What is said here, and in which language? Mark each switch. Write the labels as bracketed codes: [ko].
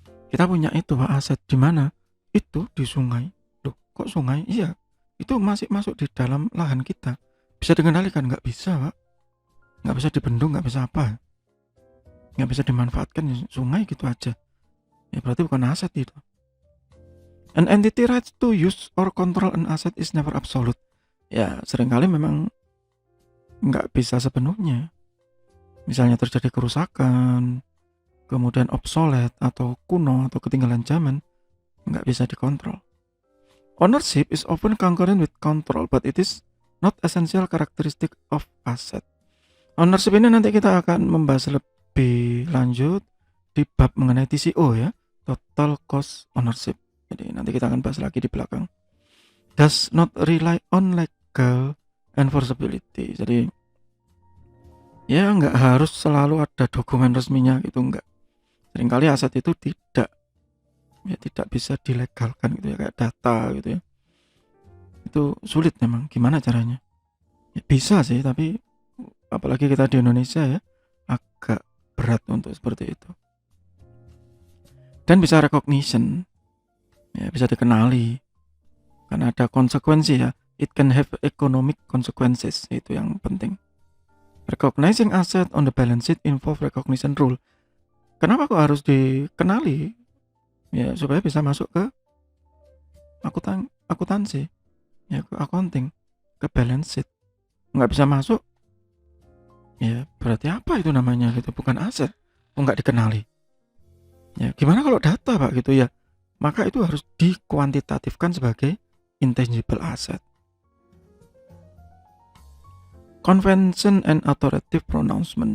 [id] Kita punya itu, Pak, aset di mana? Itu di sungai. Loh, kok sungai? Iya, itu masih masuk di dalam lahan kita. Bisa dikendalikan? Nggak bisa, Pak. Nggak bisa dibendung, nggak bisa apa. Nggak bisa dimanfaatkan, sungai gitu aja. Ya berarti bukan aset itu. [en] An entity rights to use or control an asset is never absolute. [id] Ya seringkali memang nggak bisa sepenuhnya. Misalnya terjadi kerusakan, kemudian obsolete atau kuno atau ketinggalan zaman, nggak bisa dikontrol. [en] Ownership is often concurrent with control, but it is not essential characteristic of asset. [id] Ownership ini nanti kita akan membahas lebih lanjut di bab mengenai TCO ya, total cost ownership. Jadi nanti kita akan bahas lagi di belakang. [en] Does not rely on legal enforceability. [id] Jadi ya nggak harus selalu ada dokumen resminya gitu, enggak. Seringkali aset itu tidak bisa dilegalkan gitu ya, kayak data gitu ya. Itu sulit memang. Gimana caranya? Ya, bisa sih, tapi apalagi kita di Indonesia ya, agak berat untuk seperti itu. Dan bisa recognition, ya bisa dikenali, karena ada konsekuensi ya. [en] It can have economic consequences, [id] itu yang penting. [en] Recognizing asset on the balance sheet involve recognition rule. [id] Kenapa kok harus dikenali? Ya supaya bisa masuk ke akuntansi, ya ke accounting, ke balance sheet. Nggak bisa masuk, ya berarti apa itu namanya gitu, bukan aset, nggak dikenali. Ya gimana kalau data Pak gitu ya, maka itu harus dikuantitatifkan sebagai intangible asset. [en] Convention and authoritative pronouncement.